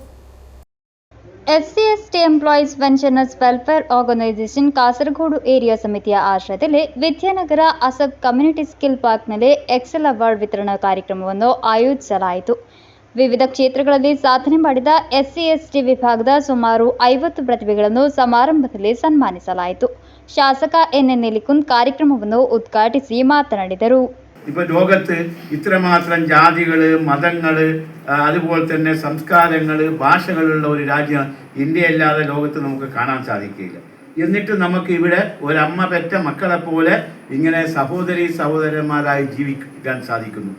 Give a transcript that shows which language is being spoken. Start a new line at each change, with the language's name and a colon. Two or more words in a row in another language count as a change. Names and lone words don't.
Kannada: SC/ST ಎಂಪ್ಲಾಯೀಸ್ ಪೆನ್ಷನರ್ಸ್ ವೆಲ್ಫೇರ್ ಆರ್ಗನೈಸೇಷನ್ ಕಾಸರಗೋಡು ಏರಿಯಾ ಸಮಿತಿಯ ಆಶ್ರಯದಲ್ಲಿ ವಿದ್ಯಾನಗರ ಅಸಬ್ ಕಮ್ಯುನಿಟಿ ಸ್ಕಿಲ್ ಪಾರ್ಕ್ನಲ್ಲಿ ಎಕ್ಸೆಲ್ ಅವಾರ್ಡ್ ವಿತರಣಾ ಕಾರ್ಯಕ್ರಮವನ್ನು ಆಯೋಜಿಸಲಾಯಿತು. ವಿವಿಧ ಕ್ಷೇತ್ರಗಳಲ್ಲಿ ಸಾಧನೆ ಮಾಡಿದ SC/ST ವಿಭಾಗದ ಸುಮಾರು 50 ಪ್ರತಿಭೆಗಳನ್ನು ಸಮಾರಂಭದಲ್ಲಿ ಸನ್ಮಾನಿಸಲಾಯಿತು. ಶಾಸಕ NN നിൽക്കുൻ ಕಾರ್ಯಕ್ರಮವನ್ನು ಉದ್ಘಾಟಿಸಿ ಮಾತನಾಡಿದರು.
Malayalam: ഇപ്പോൾ ലോകത്ത് ഇത്രമാത്രം ജാതികൾ, മതങ്ങൾ, അതുപോലെ തന്നെ സംസ്കാരങ്ങൾ, ഭാഷകളുള്ള ഒരു രാജ്യം ഇന്ത്യയല്ലാതെ ലോകത്ത് നമുക്ക് കാണാൻ സാധിക്കില്ല. എന്നിട്ട് നമുക്ക് ഇവിടെ ഒരമ്മ പെറ്റ മക്കളെ പോലെ ഇങ്ങനെ സഹോദരന്മാരായി ജീവിക്കാൻ സാധിക്കുന്നു.